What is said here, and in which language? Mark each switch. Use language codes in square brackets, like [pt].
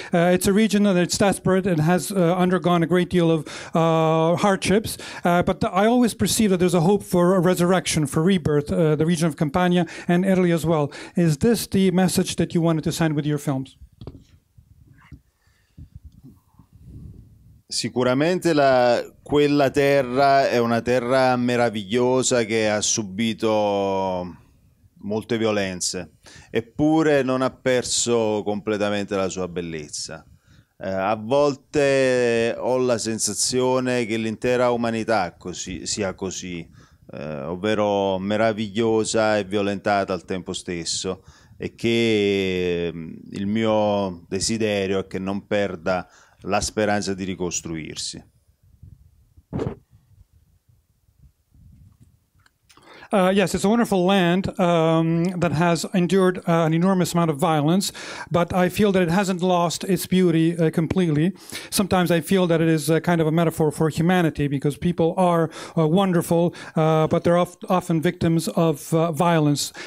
[en] It's a region that's desperate and has undergone a great deal of hardships. But I always perceive that there's a hope for a resurrection, for rebirth, the region of Campania and Italy as well. Is this the message that you wanted to send with your films? [it] Sicuramente quella terra è una terra meravigliosa che ha subito molte violenze, eppure non ha perso completamente la sua bellezza. A volte ho la sensazione che l'intera umanità sia così, ovvero meravigliosa e violentata al tempo stesso, e che il mio desiderio è che non perda la speranza di ricostruirsi. [en] Yes, it's a wonderful land that has endured an enormous amount of violence, but I feel that it hasn't lost its beauty completely. Sometimes I feel that it is kind of a metaphor for humanity, because people are wonderful, but they're often victims of violence.